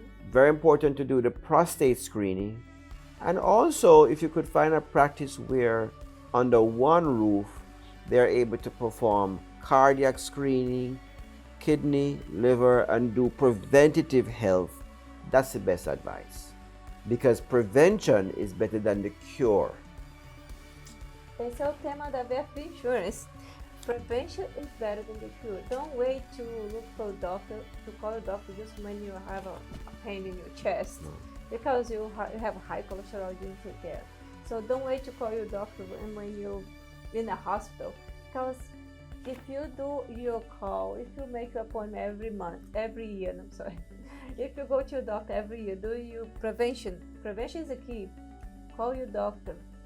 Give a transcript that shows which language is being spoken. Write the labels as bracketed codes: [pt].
[en] Very important to do the prostate screening. And also, if you could find a practice where under one roof they're able to perform cardiac screening, kidney, liver, and do preventative health, that's the best advice. Because prevention is better than the cure. [pt] Esse é o tema da VFB Insurance. [en] Prevention is better than the cure. Don't wait to look for a doctor, to call a doctor just when you have a pain in your chest. Because you have high cholesterol, you didn't take care. So don't wait to call your doctor when you're in a hospital. Because if you do your call, if you make your appointment every year, if you go to your doctor every year, do your prevention is the key. Call your doctor.